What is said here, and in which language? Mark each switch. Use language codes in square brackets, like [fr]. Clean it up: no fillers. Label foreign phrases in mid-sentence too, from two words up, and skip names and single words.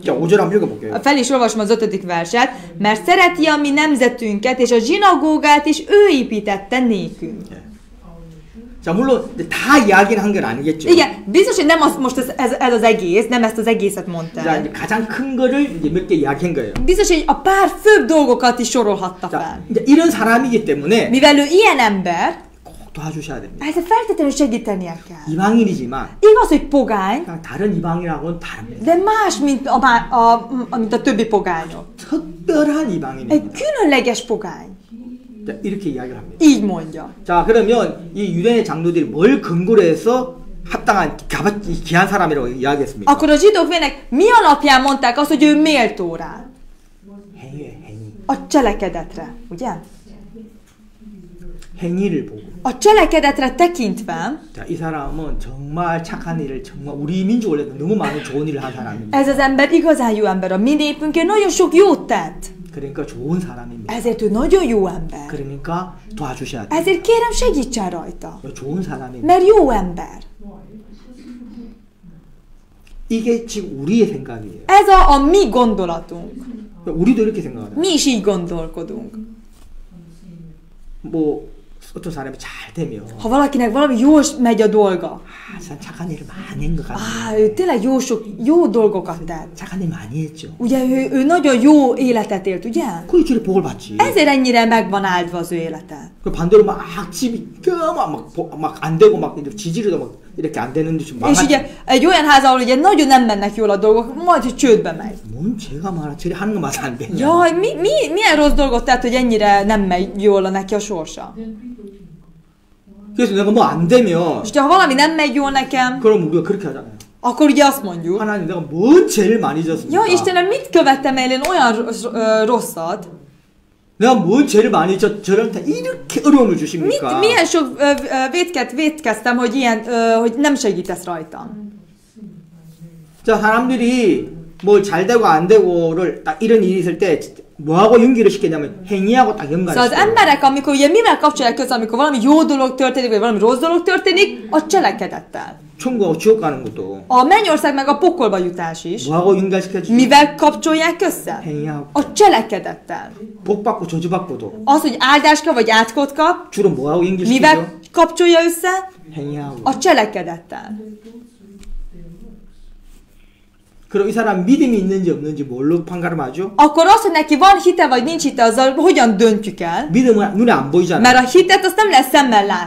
[ko] 자, 5절 한번 읽어볼게요. [hu] Fel is olvasom az 5. verset. Mert szereti a mi nemzetünket, és a zsinagógát is ő építette nékünk. [ko] 예. 자, 물론 다 이야기를 한 건 아니겠죠. [hu] Igen, biztos, hogy nem most ez az egész, nem ezt az egészet mondta [ko] 자, [hu] el. [ko] 이제 가장 큰 거를 이제 몇 개 이야기한 거예요. [hu] Biztos, hogy a pár főbb dolgokat is sorolhatta [ko] 자, [hu] fel. [ko] 이제 이런 사람이기 때문에 [hu] Mivel ő ilyen ember, [ko] 꼭 도와주셔야 됩니다. [hu] ezzel feltétlenül segítenie kell. [ko] 이방인이지만 [hu] Igaz, hogy pogány, [ko] 다른 이방인하고는 다릅니다. [hu] de más, mint a többi pogányok. [ko] 특별한 이방인입니다. [hu] Egy különleges pogány. [ko] 자, 이렇게 이야기를 합니다. [hu] Így mondja. [ko] 자, 그러면 이 유대인의 장로들이 뭘 근거로 해서 합당한 귀한 사람이라고 이야기했습니까? [hu] Akkor a zsidók vének mi alapján mondták azt, hogy ő méltó rá? [ko] 행위에 행위. [hu] A cselekedetre, ugye? [ko] 행위를 보고. [hu] A cselekedetre tekintve [ko] 자, 이 사람은 정말 착한 일을 정말 우리 민족 원래 너무 많은 좋은 일을 한 사람입니다. [hu] ez az ember igazán jó ember. A mi népünkért nagyon sok jót tett. [ko] 그러니까 좋은 사람입니다. [hu] Ezért ő nagyon jó ember. [ko] 그러니까 도와주셔야 돼요. [hu] Ezért kérem, segítsen rajta. [ko] 좋은 사람입니다. [hu] Mert jó ember. [ko] 이게 지금 우리의 생각이에요. [hu] Ez a mi gondolatunk. [ko] 우리도 이렇게 생각하잖아요. [hu] Mi is így gondolkodunk. [ko] 뭐 어떤 사람이 잘 되면 [hu] Ha valakinek valami jól megy a dolga, [ko] 참 착한 일을 많이 한 것 같아요. [hu] ő tényleg jó dolgokat tett. [ko] 착한 일 많이 했죠. [hu] Ugye ő nagyon jó életet élt, ugye? [ko] 그 길에 복을 받지. [hu] Ezért ennyire meg van áldva az ő élete. [ko] 그 반대로 막 집이 막안 되고 막 지지리도 막 이렇게 안 되는데 좀 [hu] És ugye egy olyan ház, ahol ugye nagyon nem mennek jól a dolgok, majd hogy csődbe megy. [ko] 뭔 죄가 많아. 저리 하는 거 맛 안 되냐. [hu] Jaj, milyen rossz dolgot tett, hogy ennyire nem megy jól neki a sorsa. [ko] 그래서 내가 뭐 안 되면 [hu] És ha valami nem megy jól nekem, [ko] 그럼 우리가 그렇게 하잖아요. [hu] akkor ugye azt mondjuk, [ko] 하나님 내가 뭔 죄를 많이 졌습니까? [hu] ja Istenem, mit követtem el én olyan rosszat? [ko] 내가 뭔 죄를 많이 졌 저한테 이렇게 어려움을 주십니까? [hu] Milyen sok vétket vétkeztem, hogy ilyen, hogy nem segítesz rajtam. [ko] 자, 사람들이 뭐 잘 되고 안 되고를 딱 이런 일이 있을 때 뭐하고 연결을 시키냐면 행위하고 딱 [hu] Szóval az [ko] 연관시켜요. [hu] emberek, amikor ugye mivel kapcsolják össze, amikor valami jó dolog történik, vagy valami rossz dolog történik, a cselekedettel. [ko] 천국하고 지옥 가는 것도 [hu] A mennyország meg a pokolba jutás is. [ko] 뭐하고 연결시켜주죠? [hu] Mivel kapcsolják össze? [ko] 행위하고 [hu] A cselekedettel. [ko] 복 받고 저주 받고도 [hu] Az, hogy áldást kap, vagy átkot kap, [ko] 주로 뭐하고 연결시키죠? [hu] mivel kapcsolja össze? [ko] 행위하고. [hu] A cselekedettel. [ko] 그럼 이 사람 믿음이 있는지 없는지 뭘로 판가름하죠? [hu] Akkor az, hogy neki van hite, vagy nincs hite, azzal hogyan döntjük el? [ko] 믿음은 눈에 안 보이잖아요. [hu] Mert a hitet azt nem lesz szemmel lát.